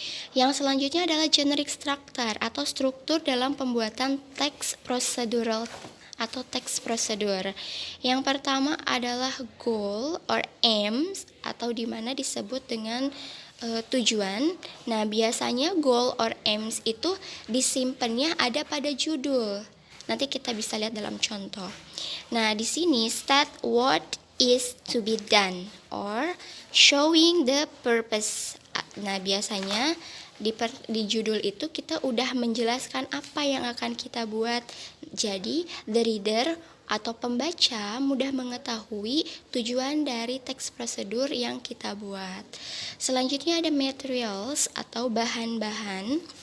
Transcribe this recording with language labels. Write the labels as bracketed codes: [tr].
[id] Yang selanjutnya adalah generic structure atau struktur dalam pembuatan teks procedural atau teks prosedur. Yang pertama adalah goal or aims, atau dimana disebut dengan tujuan. Nah, biasanya goal or aims itu disimpannya ada pada judul. Nanti kita bisa lihat dalam contoh. Nah, di sini [en] state what is to be done or showing the purpose. [id] Nah, biasanya di judul itu kita udah menjelaskan apa yang akan kita buat. Jadi, [en] the reader [id] atau pembaca mudah mengetahui tujuan dari teks prosedur yang kita buat. Selanjutnya ada materials atau bahan-bahan.